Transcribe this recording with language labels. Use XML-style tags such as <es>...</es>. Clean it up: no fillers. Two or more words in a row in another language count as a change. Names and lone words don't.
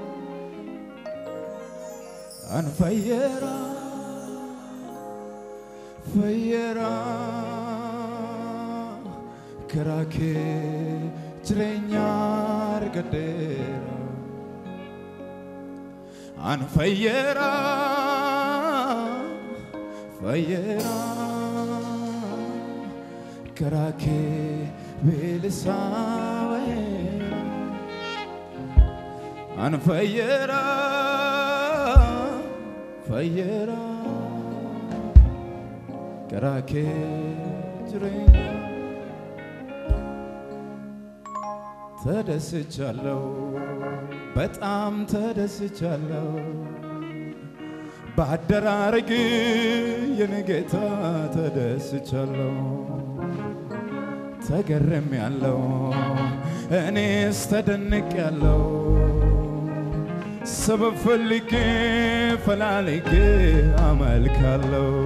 <om>ani fayyeera fayyeera karaa kee jireenya argadheera ani fayyeera karaa kee bilisaabee ani fayyeera fayyera karake jirenya</om> <am>ተደስቻለሁ በጣም ተደስቻለሁ ባደራረግ የነጌታ ተደስቻለሁ ተገረምያለሁ እኔስ ተደንቄያለሁ ሰበብ ፈልጌ ፈላልጌ አመልካለሁ</am>